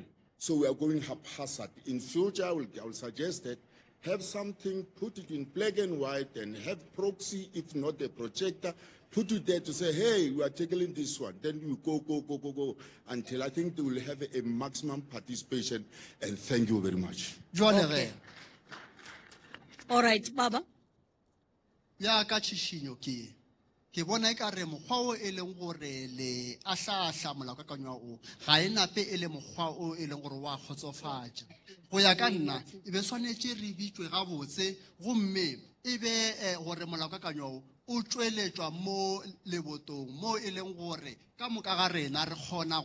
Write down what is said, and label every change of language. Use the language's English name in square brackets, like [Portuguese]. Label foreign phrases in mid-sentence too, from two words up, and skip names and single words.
[English] So we are going haphazard. In future, I will suggest that have something, put it in black and white, and have proxy, if not a projector, put it there to say, hey, we are tackling this one. Then you go, until I think they will have a maximum participation. And thank you very much. Okay. All right, Baba. [Northern Sotho] Ya ka tšhišinyo ke bona e ka re mokgwa o e leng gore le ahlaahlaa molaokakanywa o ga e nape e le mokgwa o e leng gore wa kgotsofatša go ya ka nna e be swanetše re bitswe gabotse gomme e be gore molaokakanywa o tšweletšwa mo lebotong mo e leng gore ka moka ga rena re kgona